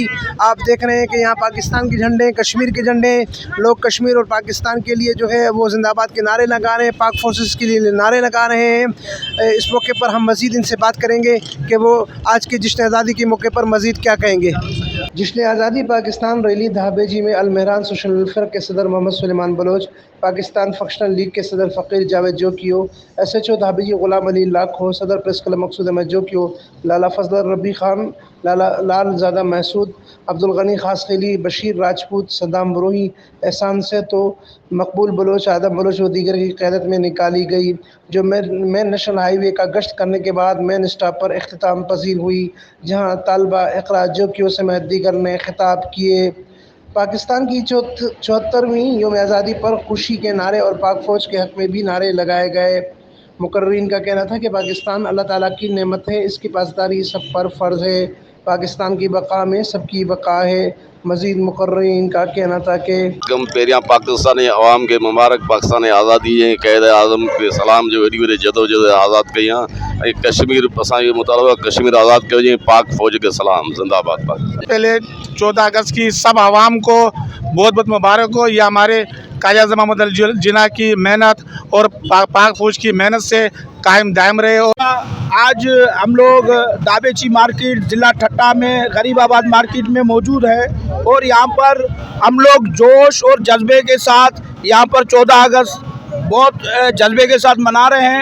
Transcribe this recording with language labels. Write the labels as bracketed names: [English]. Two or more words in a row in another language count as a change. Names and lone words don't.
[Urdu] آپ دیکھ رہے ہیں کہ یہاں پاکستان کے جھنڈے، کشمیر کے جھنڈے، لوگ کشمیر اور پاکستان کے لیے جو ہے وہ زندہ باد کے نعرے لگا رہے ہیں، پاک فورسز کے لیے نعرے لگا رہے ہیں. اس موقع پر ہم مزید ان سے بات کریں گے کہ وہ آج کے جشن آزادی کے موقع پر مزید کیا کہیں گے. جشن آزادی پاکستان ریلی دھابیجی میں المہران سوشل ویلفیئر کے صدر محمد سلیمان بلوچ، پاکستان فیکشن لیگ کے صدر فقیر جاوید جوکھیو، SHO دھابیجی غلام علی لاکھو، صدر پریس کلب مقصود احمد جوکھیو، لالہ فضل ربی خان، لال زادہ محسود، عبدالغنی خاص خیلی، بشیر راجپوت، صدام بروہی، احسان سے تو مقبول بلوچ، آدم بلوچ و دیگر کی قیادت میں نکالی گئی، جو [English] Main National Highway [Urdu] کا گشت کرنے کے بعد [English] Main Stop [Urdu] پر اختتام پذیر ہوئی، جہاں طالبہ اقرا جوکھیو سمیت دیگر نے خطاب کیے. پاکستان کی 74ویں یوم آزادی پر خوشی کے نعرے اور پاک فوج کے حق میں بھی نعرے لگائے گئے. مقررین کا کہنا تھا کہ پاکستان اللہ تعالیٰ کی نعمت ہے، اس کی پاسداری سب پر فرض ہے، پاکستان کی بقا میں سب کی بقا ہے. مزید مقررین کا کہنا تھا کہ [Sindhi] पहिरियां पाकिस्तानी अवाम के मुबारक पाकिस्तान आज़ादी जे क़ैद आज़म के सलाम जो एॾी वॾी जदोजहद आज़ाद कई आहे। कश्मीर असांखे मुतालबा कश्मीर आज़ाद कयो वञे, पाक फ़ौज के सलाम, जिंदाबाद पाक। [Urdu] پہلے 14 اگست کی سب عوام کو بہت بہت مبارک ہو. یہ ہمارے قائد محمد علی جناح کی محنت اور پاک فوج کی محنت سے قائم دائم رہے. اور آج ہم لوگ دھابیجی مارکیٹ ضلع ٹھٹہ میں غریب آباد مارکیٹ میں موجود ہے اور یہاں پر ہم لوگ جوش اور جذبے کے ساتھ یہاں پر 14 اگست بہت جذبے کے ساتھ منا رہے ہیں.